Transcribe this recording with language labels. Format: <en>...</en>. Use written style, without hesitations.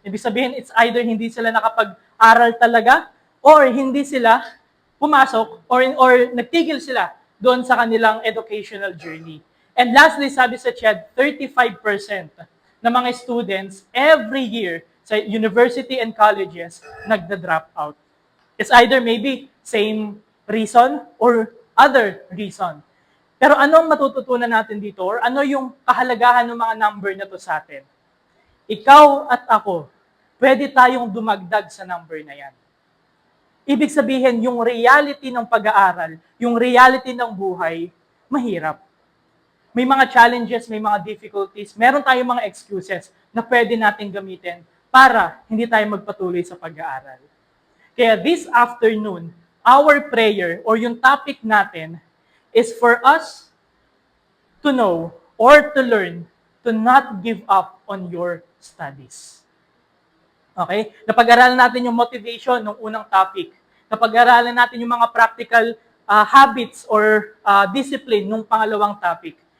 <tl>Ibig sabihin, it's either hindi sila nakapag-aral talaga or hindi sila pumasok or nagtigil sila doon sa kanilang educational journey.</tl> <en>And lastly, sabi sa CHED, 35% ng mga students every year sa university and colleges nagda-drop out. It's either maybe same reason or other reason.</en> <tl>Pero anong matututunan natin dito or ano yung kahalagahan ng mga number na to sa atin? Ikaw at ako, pwede tayong dumagdag sa number na yan. Ibig sabihin, yung reality ng pag-aaral, yung reality ng buhay, mahirap. May mga challenges, may mga difficulties, meron tayong mga excuses na pwede natin gamitin para hindi tayo magpatuloy sa pag-aaral.</tl> <en>Kaya this afternoon, our prayer or</en> <tl>yung topic natin</tl> <en>is for us to know or to learn to not give up on your studies.</en> <tl>Okay? Napag-aralan natin yung motivation ng unang topic. Napag-aralan natin yung mga practical habits or discipline nung pangalawang topic.</tl>